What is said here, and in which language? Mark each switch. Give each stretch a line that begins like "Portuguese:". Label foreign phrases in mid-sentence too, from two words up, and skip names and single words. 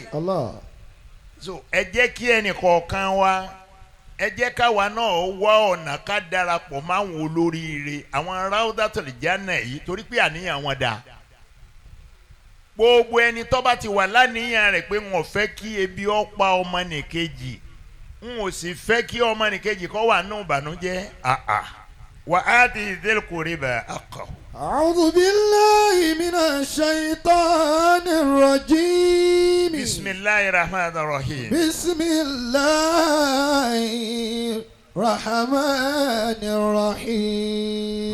Yoruba: so ẹ jẹ́ kí ẹnì kọ̀ọ̀kan wa ẹ jẹ́ káwa náà wá ọ̀nà ká darapọ̀ máwọn olóríire àwọn Rawdatul Janna yìí torí pé àníyàn wọn dáa. gbogbo ẹni tó bá ti wà láníyàn rẹ̀ pé wọn fẹ́ kí ebi ó pa ọmọnìkejì n ò sì fẹ́ kí ọmọnìkejì kó wà nù ìbànújẹ́ wa ati
Arabic: ذي القربى حقه. أعوذ بالله من الشيطان الرجيم. بسم الله الرحمن الرحيم. bismillahir الرحمن الرحيم